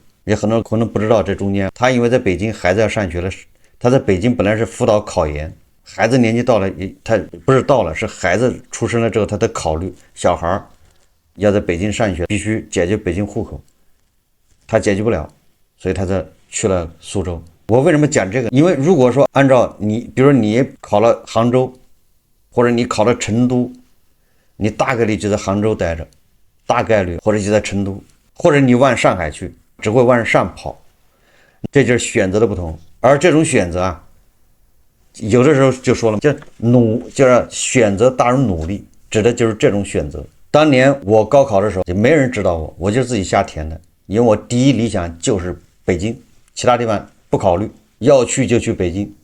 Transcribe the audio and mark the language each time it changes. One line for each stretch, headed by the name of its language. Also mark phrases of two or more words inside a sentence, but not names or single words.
Chinese: 也很多人可能不知道，這中間他因為在北京孩子要上學了，他在北京本來是輔導考研，孩子年紀到了，他不是到了，是孩子出生了之後他得考慮小孩要在北京上學，必須解決北京戶口，他解決不了，所以他就去了蘇州。我為什麼講這個？因為如果說按照你，比如說你考了杭州，或者你考了成都，你大概率就在杭州待着，大概率，或者就在成都，或者你往上海去，只會往上跑，這就是選擇的不同。而這種選擇啊，有的時候就說了，就是選擇大於努力，指的就是這種選擇。當年我高考的時候，就沒人指導我，我就自己瞎填的，因為我第一理想就是北京，其他地方不考慮，要去就去北京。